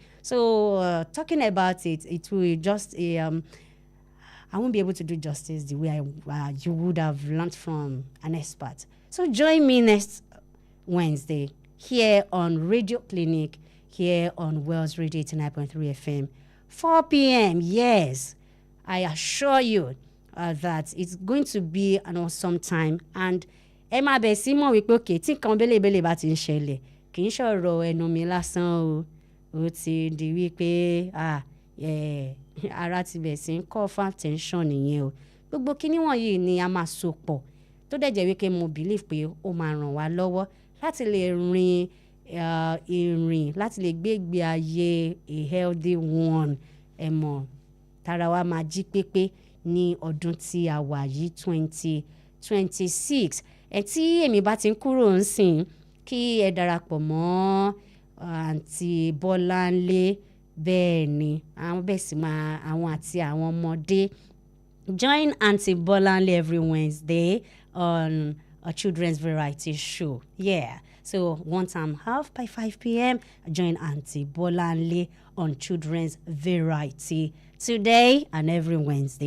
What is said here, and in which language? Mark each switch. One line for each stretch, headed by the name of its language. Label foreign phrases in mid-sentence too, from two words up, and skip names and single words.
English: So talking about it, it will just I won't be able to do justice the way you would have learned from an expert. So join me next Wednesday here on Radio Clinic, here on Wells Radio 89.3 FM, 4 p.m. Yes, I assure you that it's going to be an awesome time.
Yoruba: And ẹ máa bẹ̀ sí mọ̀ wípé òkè tí nǹkan bẹ́lẹ̀bẹ́lẹ̀ bá ti ń ṣẹlẹ̀ kì í ṣọ̀rọ̀ ẹnu mi lásán o. Ó ti di wípé ara ti bẹ̀ sí ń
English: call for attention
Yoruba: nìyẹn o. Gbogbo kíní wọ̀nyí ni a máa so pọ̀ tó dẹ̀ jẹ́ wípé mo believe pé ó máa ràn wá lọ́wọ́ láti lè rin ìrìn, láti lè gbé ìgbé ayé
English: a healthy one.
Yoruba: Ẹ mọ̀, tara wa máa jí pépé ní ọdún tí a wà yìí 2026. Ẹ tí èmi bá ti ń kúrò ń sìn, kí ẹ darapọ̀ mọ́ àǹtí Bọ́láńlé. Bẹ́ẹ̀ ni àwọn bẹ́ẹ̀ sì máa àwọn àti àwọn ọmọdé.
English: Join Auntie Bolanle every Wednesday on a children's variety show. Yeah. So one time half by 5 p.m. join Auntie Bolanle on children's variety today and every Wednesday.